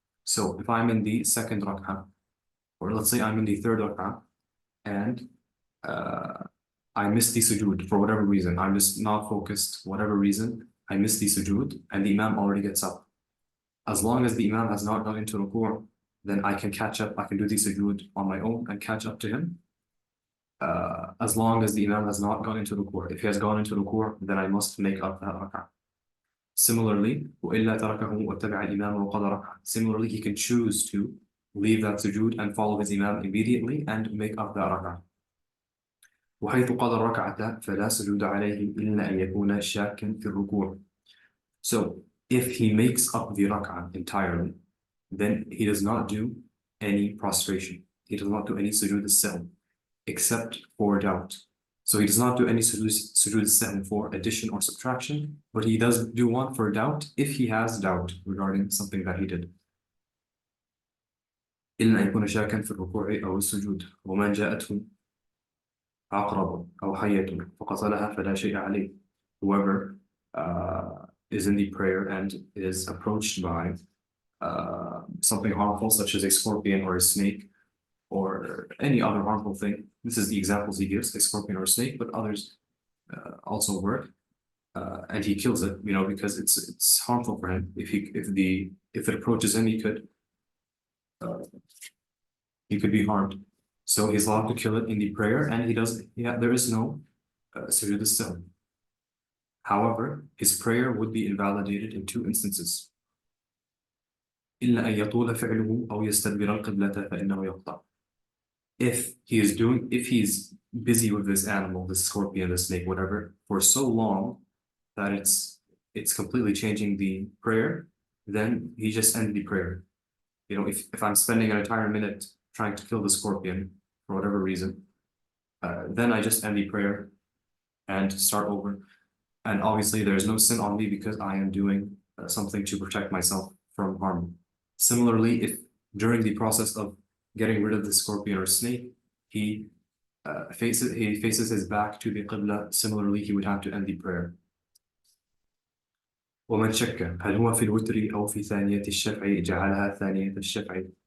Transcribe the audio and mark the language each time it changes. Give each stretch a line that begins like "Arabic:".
English: So if I'm in the second rak'ah, or let's say I'm in the third rak'ah, and I missed the sujood for whatever reason, I'm just not focused, whatever reason, I missed the sujood, and the imam already gets up. As long as the imam has not gone into ruku', then I can catch up, I can do the sujood on my own and catch up to him. As long as the imam has not gone into ruku'. If he has gone into ruku', then I must make up that rak'ah. Similarly,
Arabic: وَإِلَّا تَرَكَهُ وَاتَّبَعَ الْإِمَامَ وَقَدَ رَكَعَ.
English: Similarly, he can choose to leave that sujood and follow his imam immediately and make up that rak'ah.
Arabic: وحيث قضى الركعة فلا سجود عليه إلا أن يكون شاكا في الركوع.
English: So if he makes up the rak'ah entirely, then he does not do any prostration. He does not do any sujood al-sahw except for doubt. So he does not do any sujood al-sahw for addition or subtraction, but he does do one for doubt if he has doubt regarding something that he did.
Arabic: إلا أن يكون شاكا في الركوع أو السجود ومن جاءته عقرب أو حية فقتلها فلا شيء عليه.
English: Whoever is in the prayer and is approached by something harmful such as a scorpion or a snake or any other harmful thing. This is the examples he gives, a scorpion or a snake, but others also work. And he kills it, because it's harmful for him. If it approaches him, he could be harmed. So he's allowed to kill it in the prayer, and there is no sujood al-sahw. However, his prayer would be invalidated in two instances.
Arabic: إلا أن يطول فعله أو يستدبر القبلة فإنه يقطع.
English: If he's busy with this animal, this scorpion, the snake, whatever, for so long that it's completely changing the prayer, then he just ends the prayer. If I'm spending an entire minute trying to kill the scorpion for whatever reason, then I just end the prayer and start over. And obviously there's no sin on me because I am doing something to protect myself from harm. Similarly, if during the process of getting rid of the scorpion or snake, he faces his back to the qibla, similarly he would have to end the prayer.
Arabic: ومن شك هل هو في الوتر أو في ثانية الشفع جعلها ثانية الشفع.